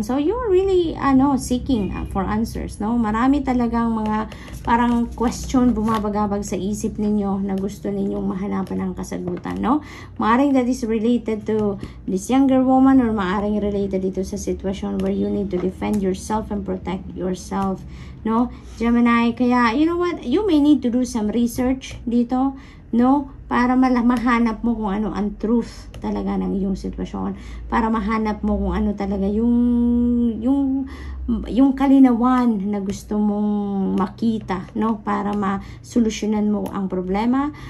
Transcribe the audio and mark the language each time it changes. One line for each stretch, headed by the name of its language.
English: So, you're really, seeking for answers, no?
Filipino: Marami talagang mga parang question bumabagabag sa isip ninyo na gusto ninyong mahanapan ng kasagutan, no?
English: Maaring that is related to this younger woman or maaring related
Filipino: dito sa sitwasyon
English: where you need to defend yourself and protect yourself, no? Gemini, kaya, you know what? You may need to do some research dito, no?
Filipino: Para mahanap mo kung ano ang truth talaga ng iyong sitwasyon. Para mahanap mo kung ano talaga yung kalinawan na gusto mong makita, no? Para masolusyonan mo ang problema.